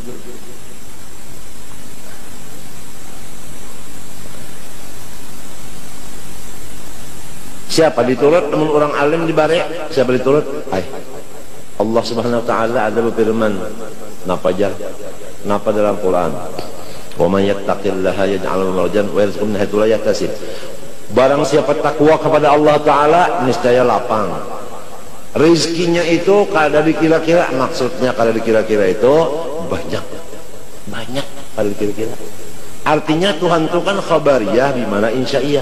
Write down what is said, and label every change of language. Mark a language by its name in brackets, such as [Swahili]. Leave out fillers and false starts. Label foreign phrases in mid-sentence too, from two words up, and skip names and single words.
[Banjar] Siapa diturut teman orang alim dibari? Siapa diturut? [Arabic] الله سبحانه وتعالى [Banjar] ada berfirman, napa dalam Quran? [Arabic] ومن يتق الله يجعل له مخرجا ويرزقه من حيث لا يحتسب. [Banjar] Barang siapa takwa kepada Allah taala niscaya lapang. Rezekinya itu kada dikira-kira, maksudnya kada dikira-kira itu banyak kada dikira-kira. Artinya Tuhan itu kan [Arabic] خبرية بمعنى إنشائية.